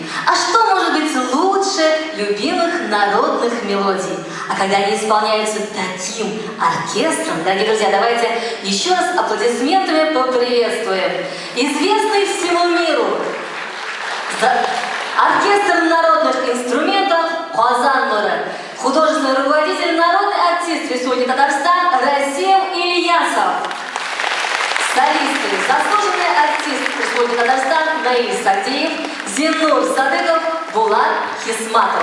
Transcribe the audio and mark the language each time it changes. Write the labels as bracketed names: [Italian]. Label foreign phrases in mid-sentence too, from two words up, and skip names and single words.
[Russian] А что может быть лучше любимых народных мелодий? А когда они исполняются таким оркестром, дорогие друзья, давайте еще раз аплодисментами поприветствуем известный всему миру оркестр народных инструментов «Казан нуры», художественный руководитель, народный артист Республики Татарстан Расим Ильясов. Солисты, заслуженный артист Республики Татарстан Наиль Сагдеев, Зиннур Садыков, Булат Хисматов.